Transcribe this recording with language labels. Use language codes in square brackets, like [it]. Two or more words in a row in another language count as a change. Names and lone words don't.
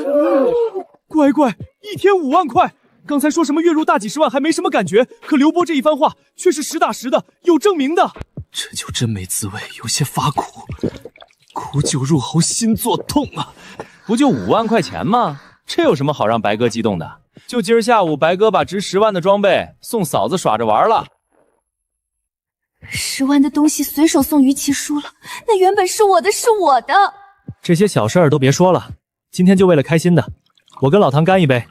[zh] 乖乖，一天5萬塊。剛才說什麼月入大幾十萬還沒什麼感覺，可劉波這一番話卻是實打實的，有證明的。這就真沒滋味，有些發苦，苦酒入喉，心作痛啊！不就5萬塊錢嗎？這有什麼好讓白哥激動的？就今兒下午，白哥把值10萬的裝備送嫂子耍着玩了。 10萬的東西隨手送於其書了，那原本是我的，是我的。這些小事兒都別說了，今天就為了開心的，我跟老唐乾一杯。